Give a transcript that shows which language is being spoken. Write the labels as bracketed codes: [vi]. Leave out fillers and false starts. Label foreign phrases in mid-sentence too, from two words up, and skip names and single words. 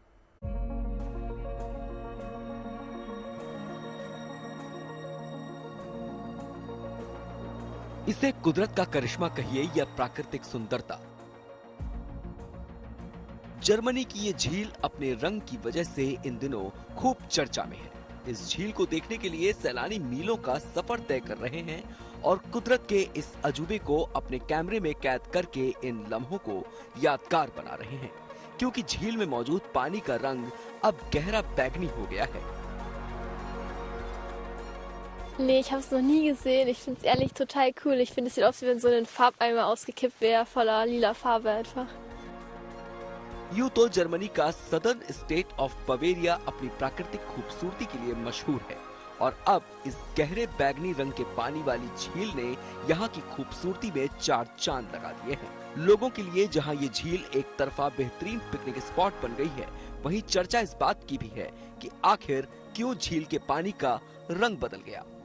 [hi] इसे कुदरत का करिश्मा कहिए या प्राकृतिक सुंदरता, जर्मनी की ये झील अपने रंग की वजह से इन दिनों खूब चर्चा में है। इस झील को देखने के लिए सैलानी मीलों का सफर तय कर रहे हैं और कुदरत के इस अजूबे को अपने कैमरे में कैद करके इन लम्हों को यादगार बना रहे हैं, क्योंकि झील में मौजूद पानी का रंग अब गहरा बैगनी हो गया है। [de] Nee, ich habe es noch nie gesehen. Ich finde es ehrlich total cool. Ich finde, es sieht aus, wie wenn so ein Farbeimer ausgekippt wäre, voller lila Farbe einfach. [hi] यूं तो जर्मनी का [en] Southern State of Bavaria [hi] अपनी प्राकृतिक खूबसूरती के लिए मशहूर है, और अब इस गहरे बैगनी रंग के पानी वाली झील ने यहाँ की खूबसूरती में चार चांद लगा दिए हैं। लोगों के लिए जहाँ ये झील एक तरफा बेहतरीन [en] picnic spot [hi] बन गई है, वहीं चर्चा इस बात की भी है कि आखिर क्यों झील के पानी का रंग बदल गया।